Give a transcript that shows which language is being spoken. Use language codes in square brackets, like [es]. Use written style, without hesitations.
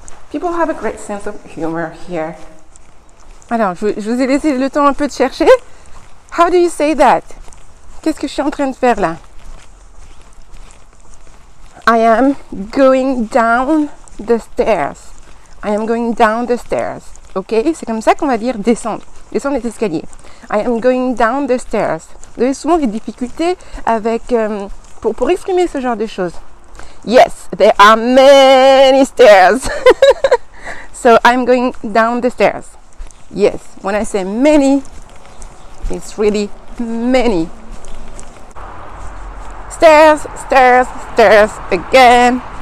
[en] People have a great sense of humor here. [fr] Alors, je vous ai laissé le temps un peu de chercher. [en] How do you say that? [fr] Qu'est-ce que je suis en train de faire là? [en] I am going down the stairs. I am going down the stairs. Ok? [fr] C'est comme ça qu'on va dire descendre. Descendre les escaliers. [en] I am going down the stairs. [fr] Vous avez souvent des difficultés avec pour exprimer ce genre de choses. [en] Yes, there are many stairs. So I'm going down the stairs. Yes, when I say many, it's really many. Stairs, stairs, stairs, again.